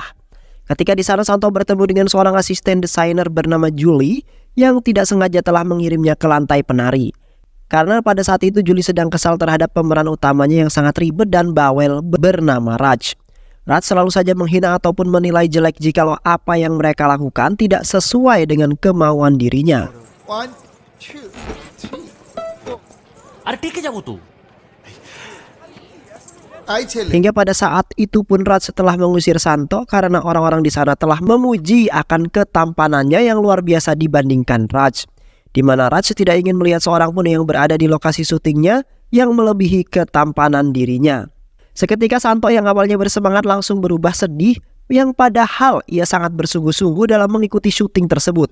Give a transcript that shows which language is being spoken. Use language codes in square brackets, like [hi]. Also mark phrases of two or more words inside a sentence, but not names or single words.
[id] Ketika di sana Santo bertemu dengan seorang asisten desainer bernama Julie yang tidak sengaja telah mengirimnya ke lantai penari. Karena pada saat itu Julie sedang kesal terhadap pemeran utamanya yang sangat ribet dan bawel bernama Raj. Raj selalu saja menghina ataupun menilai jelek jikalau apa yang mereka lakukan tidak sesuai dengan kemauan dirinya. 1, 2, 3, 4 [bn] আরে টিকে যাবো তো। আই ছেলে [id] Hingga pada saat itu pun Raj setelah mengusir Santo karena orang-orang di sana telah memuji akan ketampanannya yang luar biasa dibandingkan Raj. Di mana Raj tidak ingin melihat seorang pun yang berada di lokasi syutingnya yang melebihi ketampanan dirinya. Seketika Santo yang awalnya bersemangat langsung berubah sedih, yang padahal ia sangat bersungguh-sungguh dalam mengikuti syuting tersebut.